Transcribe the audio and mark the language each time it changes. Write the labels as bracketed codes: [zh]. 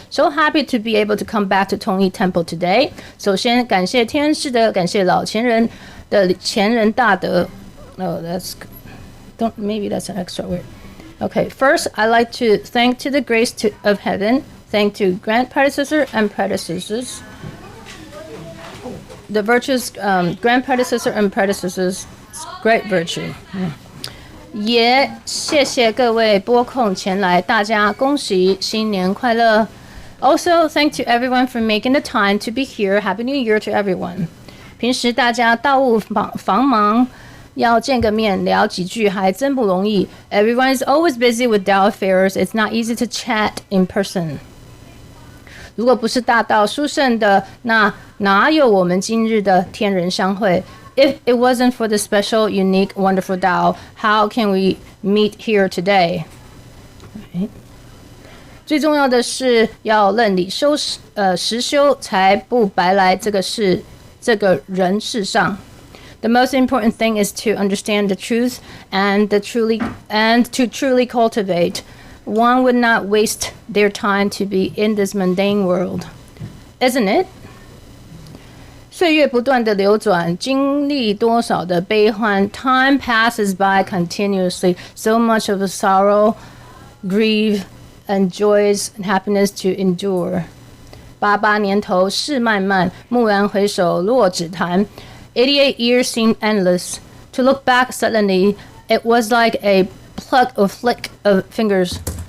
[en] So happy to be able to come back to Tongyi Temple today. [zh] 首先感谢天恩师德，感谢老前人的前人大德。 [en] Oh, maybe that's an extra word. Okay, first I like to thank to the grace of heaven. Thank to grand predecessor and predecessors. The virtues, grand predecessor and predecessors, great virtue. [zh] 也谢谢各位拨空前来，大家恭喜新年快乐。 [en] Also, thank to everyone for making the time to be here. Happy New Year to everyone. [zh] 平时大家道务繁忙，要见个面聊几句还真不容易。 [en] Everyone is always busy with Tao affairs. It's not easy to chat in person. [zh] 如果不是大道殊胜的，那哪有我们今日的天人相会？ [en] If it wasn't for the special, unique, wonderful Tao, how can we meet here today? [zh] 最重要的是要认理实修，才不白来这个人世上。 [en] The most important thing is to understand the truth and to truly cultivate. One would not waste their time to be in this mundane world, isn't it? [zh] 岁月不断的流转，经历多少的悲欢 [en] Time passes by continuously. So much of a sorrow, grief, and joys and happiness to endure. [zh] 88年头事漫漫，蓦然回首落指潭。 [en] 88 years seemed endless. To look back suddenly, it was like a flick of fingers.